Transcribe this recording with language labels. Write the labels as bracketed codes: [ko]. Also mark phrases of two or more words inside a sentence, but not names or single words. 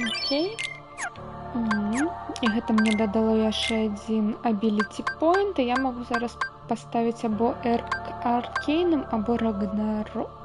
[be] Окей. І гэта мне дадало яшчэ адзін [en] ability point, [be] і я магу зараз паставіць або Аркейном, або Рагнарок.